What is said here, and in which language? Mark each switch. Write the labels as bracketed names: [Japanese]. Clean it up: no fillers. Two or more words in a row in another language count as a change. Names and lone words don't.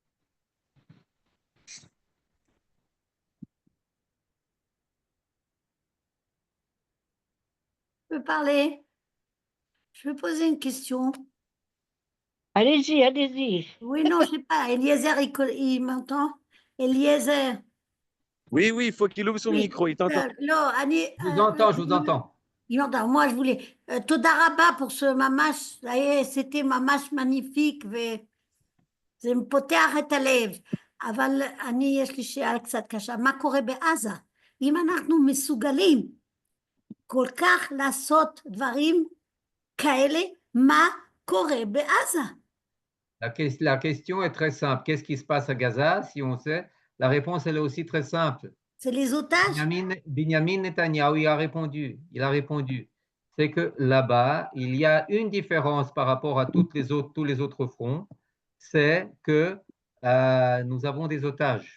[French] Je peux parler? Je veux poser une question. Allez-y, allez-y. Oui, non, je sais pas. Eliezer, il m'entend? Eliezer. Oui, oui, il faut qu'il ouvre son Oui. micro. Il t'entend. Non, Annie, Je vous entends, je vous entends. Il m'entend. Moi, je voulais. [Hebrew] תודה רבה [French] pour ce ממש, c'était ממש magnifique, [Hebrew] וזה פותח את הלב. אבל אני, יש לי שאלה קצת קשה. מה קורה בעזה? אם אנחנו מסוגלים כל כך לעשות דברים כאלה, מה קורה בעזה? [French] La question est très simple. Qu'est-ce qui se passe à Gaza, si on sait? La réponse, elle est aussi très simple. C'est les otages? Benjamin Netanyahu, il a répondu. C'est que là-bas, il y a une différence par rapport à tous les autres fronts, c'est que nous avons des otages.